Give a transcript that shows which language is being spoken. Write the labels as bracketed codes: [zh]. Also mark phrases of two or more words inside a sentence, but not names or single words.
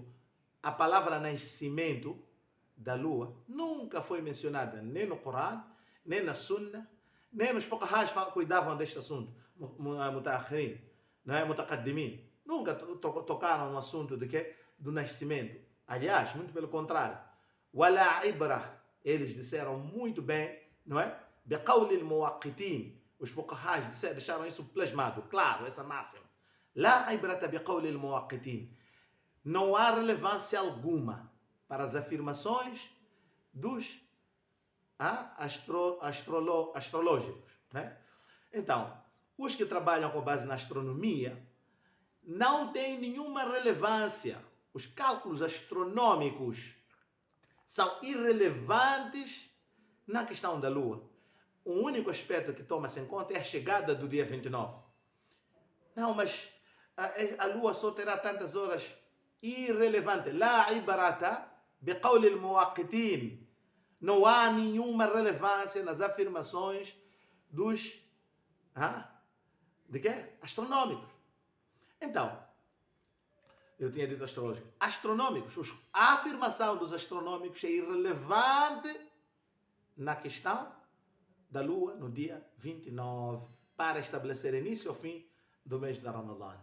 [pt] A palavra nascimento da lua nunca foi mencionada nem no Corão, nem na Sunna, nem nos fuqahas cuidavam deste assunto, mutaakhirin, não é? Mutaqaddimin. Nunca tocaram no assunto de quê? Do nascimento. Aliás, muito pelo contrário. [ar] ولا عبرة, [pt] eles disseram muito bem, não é? [ar] بقول المؤقتين. [pt] Os fuqahas deixaram isso plasmado, claro, essa máxima. [ar] لا عبرة بقول المؤقتين. [pt] Não há relevância alguma para as afirmações dos astrológicos, né? Então, os que trabalham com base na astronomia não têm nenhuma relevância. Os cálculos astronômicos são irrelevantes na questão da lua. O único aspecto que toma-se em conta é a chegada do dia 29. Não, mas a lua só terá tantas horas. Irrelevante. [ar] لا عبرة بقول المؤقتين. [pt] Não há nenhuma relevância nas afirmações dos de quê? Astronômicos. Então, eu tinha dito astrológico. Astronômicos. A afirmação dos astronômicos é irrelevante na questão da lua no dia 29 para estabelecer início ou fim do mês de Ramadã.